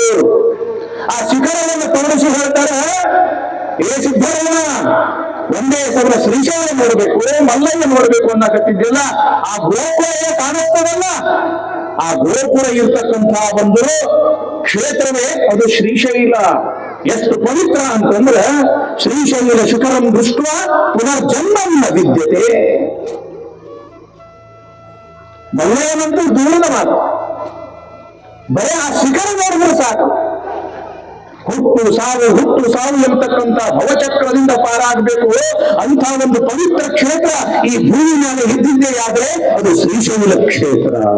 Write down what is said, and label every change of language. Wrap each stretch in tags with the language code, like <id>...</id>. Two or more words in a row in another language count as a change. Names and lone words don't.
<kn>ಆ ಶಿಖರವನ್ನು ತೋರಿಸಿ ಹೇಳ್ತಾರೆ, ಏ ಸಿದ್ಧರಾಮ, ಒಂದೇ ಸಲ ಶ್ರೀಶೈಲ ನೋಡ್ಬೇಕು, ಮಲ್ಲಯ್ಯ ನೋಡ್ಬೇಕು ಅನ್ನಕತ್ತಿದ್ದಿಲ್ಲ. ಆ ಗೋಪುರ ಕಾಣಿಸ್ತದಲ್ಲ, ಆ ಗೋಪುರ ಇರ್ತಕ್ಕಂಥ ಒಂದು ಕ್ಷೇತ್ರವೇ ಅದು ಶ್ರೀಶೈಲ. ಎಷ್ಟು ಪವಿತ್ರ ಅಂತಂದ್ರೆ,</kn> <sa>ಶ್ರೀಶೈಲ ಶಿಖರಂ ದೃಷ್ಟ ಪುನರ್ಜನ್ಮಂ ನ ವಿದ್ಯತೆ.</sa> <kn>ಮಲ್ಲಯ್ಯನಂತೂ ದೂರದ ಮಾತು, ಬರೀ ಆ ಶಿಖರ ನೋಡಿದ್ರೆ ಸಾಕು. ಹುಟ್ಟು ಸಾವು ಎಂಬತಕ್ಕಂಥ ಭವಚಕ್ರದಿಂದ ಪಾರಾಗಬೇಕು. ಅಂಥ ಒಂದು ಪವಿತ್ರ ಕ್ಷೇತ್ರ ಈ ಭೂಮಿ ಮೇಲೆ ಇದ್ದಿದ್ದೇ ಆದ್ರೆ ಅದು ಶ್ರೀಶೈಲ ಕ್ಷೇತ್ರ.</kn>